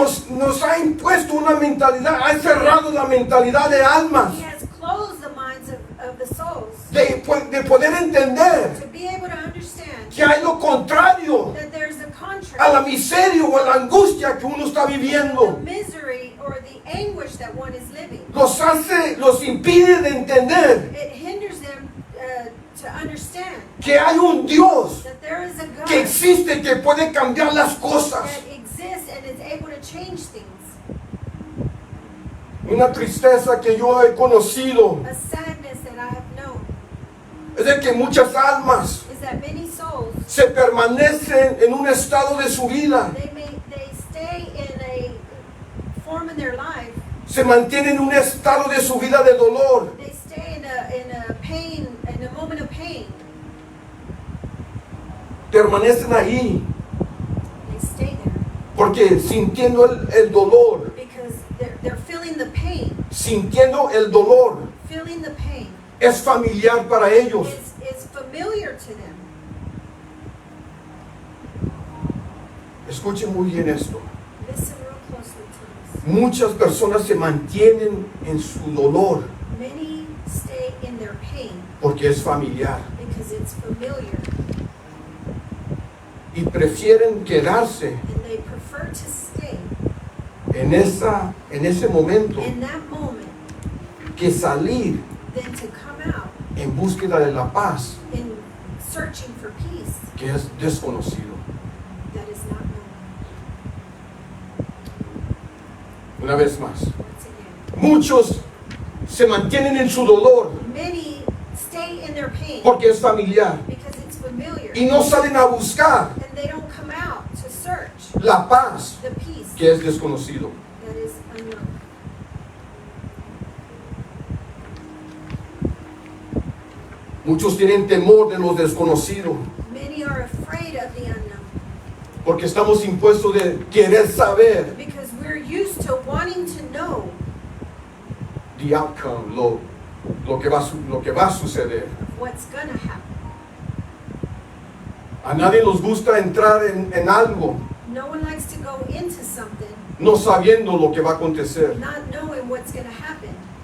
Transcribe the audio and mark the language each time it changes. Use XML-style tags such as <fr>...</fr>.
<es>nos ha impuesto una mentalidad, ha encerrado la mentalidad de almas,</es> <en>he has closed the minds of the souls</en> <es>de poder entender</es> <en>to be able to understand</en> <es>que hay lo contrario</es> <en>that there's a</en> <es>a la</es> <en>contrary,</en> <es>miseria o a la angustia que uno está</es> <en>the</en> <es>viviendo.</es> <en>misery or the anguish that one is living.</en> <es>Los impide de entender</es> <en>It hinders them to understand</en> <es>que hay un Dios</es> <en>that there is a God</en> <es>que existe, que puede cambiar las cosas.</es> <en>that exists and is able to change things.</en> <es>Una tristeza que yo he conocido</es> <en>A sadness that I have known</en> <es>es de que muchas almas</es> <en>is that many souls,</en> <es>se permanecen en un estado de su vida,</es> <en>they stay in a form in their life,</en> <es>se mantienen en un estado de su vida de dolor,</es> <en>they stay in a pain, in a moment of pain.</en> <es>permanecen ahí</es> <en>They stay there</en> <es>porque sintiendo el dolor,</es> <en>because they're feeling the pain.</en> <es>sintiendo el dolor,</es> <en>Feeling the pain</en> <es>es familiar para ellos.</es> <en>is familiar to them.</en> <es>Escuchen muy bien esto.</es> <en>Listen real closely to this.</en> <es>Muchas personas se mantienen en su dolor</es> <en>Many stay in their pain</en> <es>porque es familiar</es> <en>because it's familiar</en> <es>y prefieren quedarse</es> <en>and they prefer to stay</en> <es>en ese momento</es> <en>in that moment</en> <es>que salir</es> <en>than to come out</en> <es>en búsqueda de la paz</es> <en>in searching for peace</en> <es>que es desconocido.</es> <en>that is not known.</en> <es>Una vez más,</es> <en>Once again,</en> <es>muchos se mantienen en su dolor</es> <en>many stay in their pain</en> <es>porque es familiar</es> <en>because it's familiar</en> <es>y no salen a buscar</es> <en>and they don't come out to search</en> <es>la paz</es> <en>the peace</en> <es>que es desconocido.</es> <en>that is unknown.</en> <es>Muchos tienen temor de lo desconocido</es> <en>Many are afraid of the unknown</en> <es>porque estamos impuestos de querer saber</es> <en>because we're used to wanting to know the outcome,</en> <es>lo que va a suceder.</es> <en>what's going to happen.</en> <es>A nadie nos gusta entrar en algo</es> <en>No one likes to go into something</en> <es>no sabiendo lo que va a acontecer.</es> <en>not knowing what's going to happen.</en>